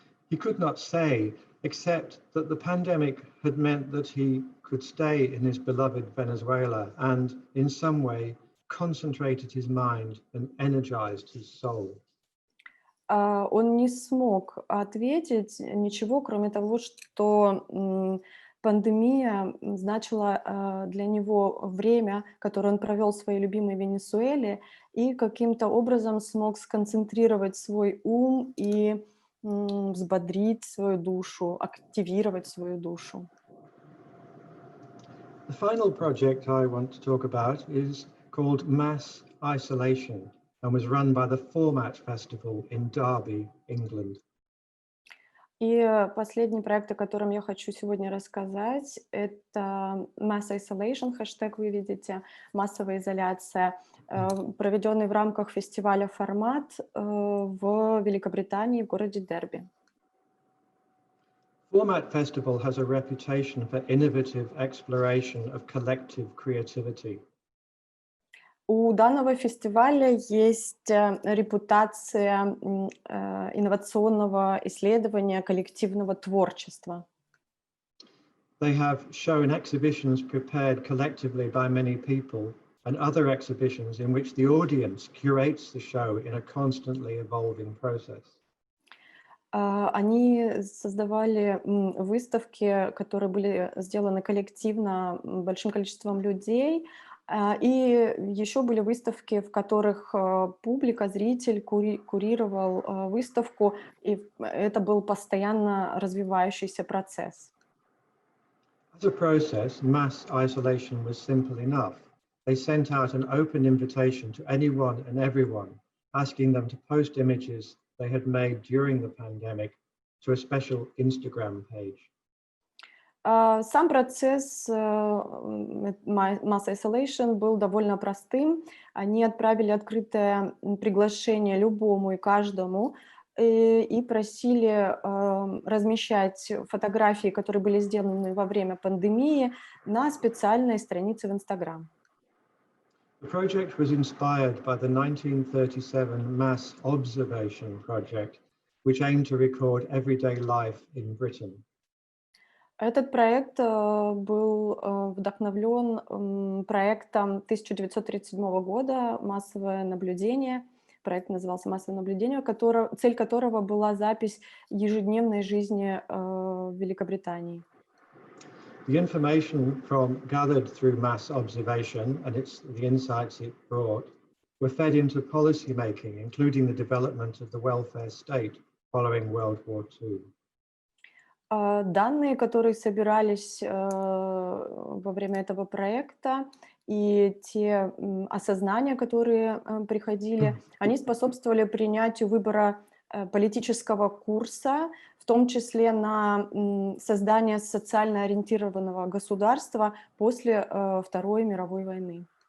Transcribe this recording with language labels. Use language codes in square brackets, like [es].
[en] He could not say, except that the pandemic had meant that he could stay in his beloved Venezuela and, in some way, concentrated his mind and energized his soul. [ru] Он не смог ответить ничего, кроме того, что пандемия значила для него время, которое он провел в своей любимой Венесуэле, и каким-то образом смог сконцентрировать свой ум и взбодрить свою душу, активировать свою душу. [en] The final project I want to talk about is called Mass Isolation and was run by the Format Festival in Derby, England. [ru] И последний проект, о котором я хочу сегодня рассказать, это Mass Isolation, хэштег вы видите, массовая изоляция, проведенный в рамках фестиваля «Формат» в Великобритании, в городе Дерби. [en] Format Festival has a reputation for innovative exploration of collective creativity. [ru] У данного фестиваля есть репутация инновационного исследования коллективного творчества. [en] They have shown exhibitions prepared collectively by many people and other exhibitions in which the audience curates the show in a constantly evolving process. [ru] Они создавали выставки, которые были сделаны коллективно большим количеством людей, и еще были выставки, в которых публика, зритель курировал выставку, и это был постоянно развивающийся процесс. [en] As a process, mass isolation was simple enough. They sent out an open invitation to anyone and everyone, asking them to post images they had made during the pandemic to a special Instagram page. [ru] Сам процесс Mass Isolation был довольно простым. Они отправили открытое приглашение любому и каждому и просили размещать фотографии, которые были сделаны во время пандемии, на специальной странице в Instagram. [en] The project was inspired by the 1937 Mass Observation Project, which aimed to record everyday life in Britain. [ru] Этот проект был вдохновлен проектом 1937 года «Массовое наблюдение». Проект назывался «Массовое наблюдение», цель которого была запись ежедневной жизни в Великобритании. [en] The information gathered through mass observation and the insights it brought were fed into policy making, including the development of the welfare state following World War II. [ru] Данные, которые собирались во время этого проекта, и те осознания, которые приходили, они способствовали принятию выбора политического курса, в том числе на создание социально ориентированного государства после Второй мировой войны.